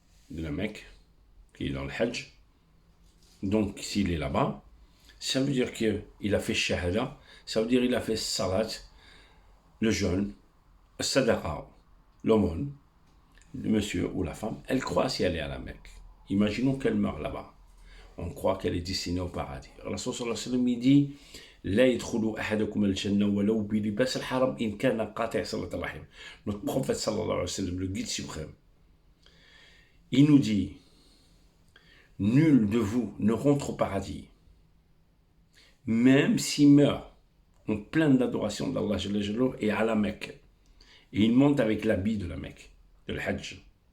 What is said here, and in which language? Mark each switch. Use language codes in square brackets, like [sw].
[fr] de la Mecque, qui est dans le Hajj, donc s'il est là-bas, ça veut dire qu'il a fait Shahada, ça veut dire qu'il a fait Salat, le jeûne, Sadaqa, l'aumône, le monsieur ou la femme, elle croit si elle est à la Mecque. Imaginons qu'elle meurt là-bas. On croit qu'elle est destinée au paradis. Rasul sallallahu alayhi wa sallam, il dit [ar] لا يدخل أحدكم الجنة ولو بلباس الحرام إن كان قاطع صلة الرحم. [fr] Notre prophète sallallahu alayhi wa sallam, le guide suprême, il nous dit nul de vous ne rentre au paradis même s'il meurt en pleine adoration d'Allah et à la Mecque, et il monte avec l'habit de la Mecque, de l'Hajj.